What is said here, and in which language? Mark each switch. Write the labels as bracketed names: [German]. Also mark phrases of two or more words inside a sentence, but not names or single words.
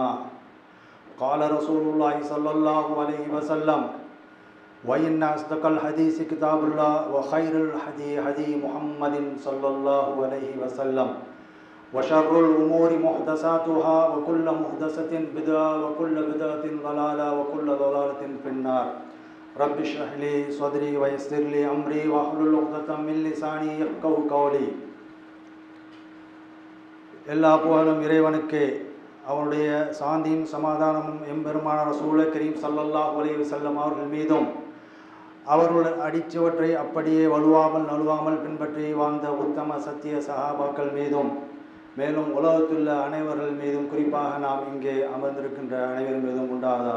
[Arabic] قال رسول الله صلى الله عليه وسلم وإن أصدق الحديث كتاب الله وخير الهدي هدي محمد صلى الله عليه وسلم وشر الأمور محدثاتها وكل محدثة بدعة وكل بدعة ضلالة وكل ضلالة في النار. رب اشرح لي صدري ويسر لي أمري واحلل عقدة من لساني يفقهوا قولي. [Tamil] எல்லா புகழும் இறைவனுக்கு, அவனுடைய சாந்தியும் சமாதானமும் எம்பெருமான ரசூல் கரீம் [Arabic] صلى الله عليه وسلم [Tamil] அவர்கள் மீதும் அவர்களுடைய அடிச்சுவற்றை அப்படியே வலுவாமல் நழுவாமல் பின்பற்றி வாழ்ந்த உத்தம சத்திய சஹாபாக்கள் மீதும், மேலும் உலகத்துள்ள அனைவர்கள் மீதும், குறிப்பாக நாம் இங்கே அமர்ந்திருக்கின்ற அனைவர் மீதும் உண்டாவதாக.